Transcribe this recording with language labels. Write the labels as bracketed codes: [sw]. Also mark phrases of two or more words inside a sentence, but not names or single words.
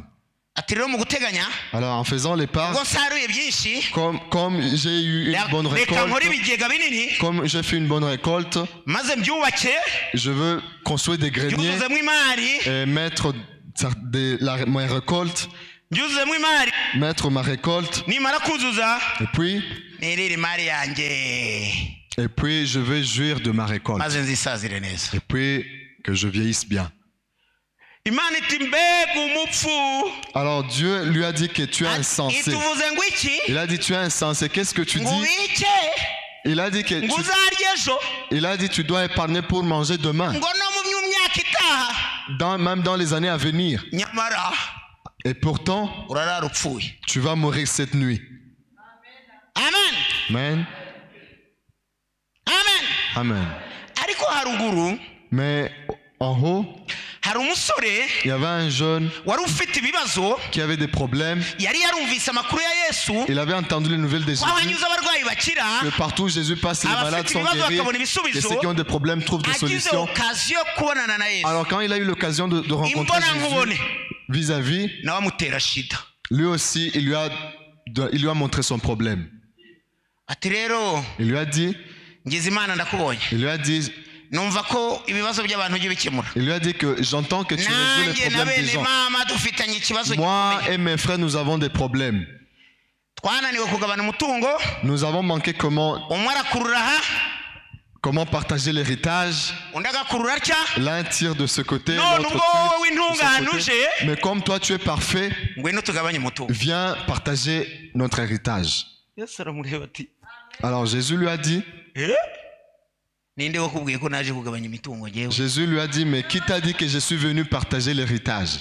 [fr] Alors en faisant l'épargne, comme j'ai eu une bonne récolte, comme j'ai fait une bonne récolte, je veux construire des greniers et mettre ma récolte, mettre ma récolte, et puis je vais jouir de ma récolte, et puis que je vieillisse bien. [rw] Imana iti mbega umupfu. [fr] Alors Dieu lui a dit que tu es insensé. [rw] Ituvuze ngo iki? [fr] Il a dit tu es insensé. Qu'est-ce que tu dis? [rw] Ngubike. [fr] Il a dit que [rw] Nguzarye ejo. [fr] il a dit tu dois épargner pour manger demain. [rw] Ngo no mu myaka itaha. [fr] Même dans les années à venir. [rw] Nyamara. [fr] Et pourtant, [rw] Urarara upfuye. [fr] tu vas mourir cette nuit. Amen. Amen. Amen. Amen. [rw] Ariko haruguru. [fr] Mais en haut, [rw] hari umusore [fr] il y avait un jeune [rw] wari ufite ibibazo. [fr] qui avait des problèmes. [rw] Yari yarumvise amakuru ya Yesu. [fr] Il avait entendu les nouvelles de Jésus. [rw] Ko abanyuze abarwayi bakira. [fr] Que partout où Jésus passe, les malades sont guéris. Et ceux qui ont des problèmes trouvent des solutions. [rw] Occasion kubonana na Yesu. [fr] Alors quand il a eu l'occasion de rencontrer Jésus vis-à-vis, [rw] nawe amutera shida. [fr] lui aussi, il lui a montré son problème. [rw] Ati rero, [fr] Il lui a dit, [rw] ngize Imana ndakubonye. [fr] il lui a dit [rw] Numva ko ibibazo by'abantu ujye bikemura. [fr] Il lui a dit que j'entends que tu résous les problèmes des gens. [rw] Mama dufitanye ikibazo. [fr] Moi et mes frères, nous avons des problèmes. [rw] Twananiwe kugabana umutungo. [fr] Nous avons manqué comment partager l'héritage. L'un tire de ce côté, l'autre tire de ce côté. Mais comme toi tu es parfait, viens partager notre héritage. Alors Jésus lui a dit, Jésus lui a dit, mais qui t'a dit que je suis venu partager l'héritage?